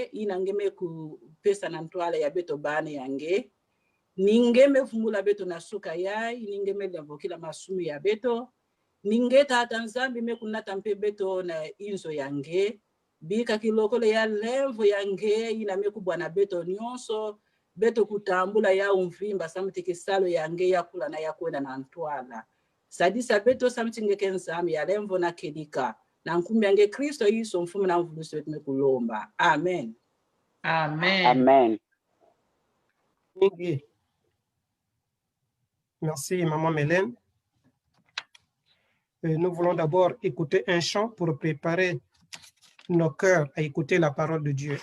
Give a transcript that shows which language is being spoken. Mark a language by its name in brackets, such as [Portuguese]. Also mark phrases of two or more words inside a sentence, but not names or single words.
[Kituba (Democratic Republic of Congo)] inangeme ku pesa na ntwala ya beto bane yange ningeme fungula beto na suka yai ningeme lemvu kila masumi ya beto ningeta tanzambi mekunata mpe beto na inzo yange bika kilokole ya lemvu yange iname kubwana beto nyonso beto kutambula ya umvimba samtiki salo yange ya kula na ya kwenda na ntwala sadisa beto samtingeke nzami ya lemvu na kedika na nkumi yange Kristo yiso mfumu na mvulusi wetu mekulomba. Amen. Amen. Amen. [French] Merci, maman Mélène. Nous voulons d'abord écouter un chant pour préparer nos cœurs à écouter la parole de Dieu.